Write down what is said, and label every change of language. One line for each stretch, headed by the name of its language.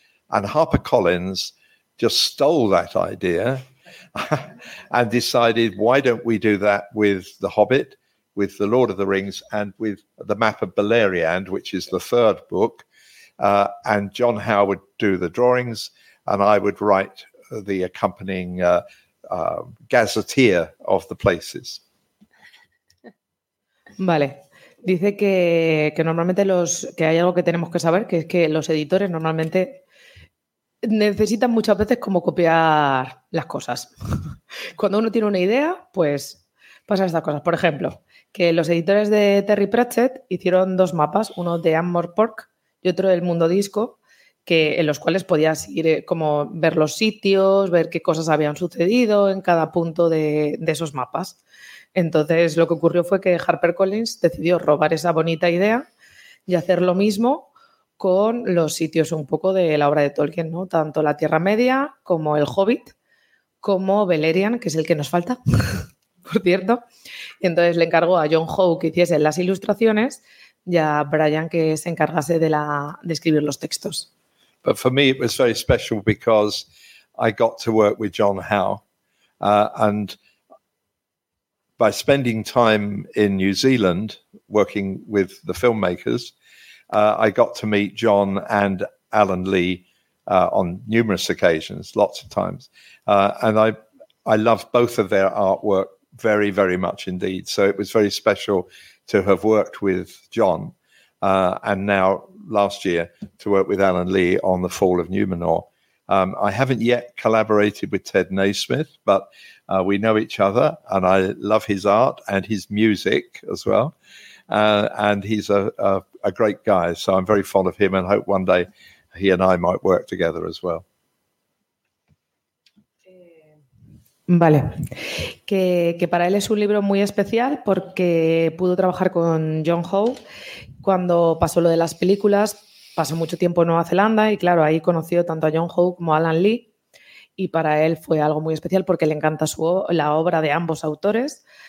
English: And HarperCollins just stole that idea and decided, why don't we do that with The Hobbit, with The Lord of the Rings, and with The Map of Beleriand, which is the third book. And John Howe would do the drawings, and I would write the accompanying gazetteer of the places.
Spanish: Vale. Dice que normalmente los, que hay algo que tenemos que saber, que es que los editores normalmente necesitan muchas veces como copiar las cosas. Cuando uno tiene una idea, pues pasan estas cosas. Por ejemplo, que los editores de Terry Pratchett hicieron dos mapas, uno de Ankh-Morpork y otro del Mundo Disco, que, en los cuales podías ir como ver los sitios, ver qué cosas habían sucedido en cada punto de esos mapas. Entonces, lo que ocurrió fue que HarperCollins decidió robar esa bonita idea y hacer lo mismo con los sitios un poco de la obra de Tolkien, ¿no? Tanto la Tierra Media, como el Hobbit, como Beleriand, que es el que nos falta, por cierto. Y entonces le encargó a John Howe que hiciese las ilustraciones y a Brian que se encargase de escribir los textos.
English: But for me it was very special because I got to work with John Howe. And by spending time in New Zealand working with the filmmakers, I got to meet John and Alan Lee on numerous occasions, lots of times. And I love both of their artwork very, very much indeed. So it was very special to have worked with John and now last year to work with Alan Lee on The Fall of Numenor. I haven't yet collaborated with Ted Naismith, but we know each other and I love his art and his music as well. And he's a great guy, so I'm very fond of him and hope one day he and I might work together as well.
Spanish: Vale. Que para él es un libro muy especial porque pudo trabajar con John Howe cuando pasó lo de las películas. Pasó mucho tiempo en Nueva Zelanda y, claro, ahí conoció tanto a John Howe como a Alan Lee. Y para él fue algo muy especial porque le encanta la obra de ambos autores.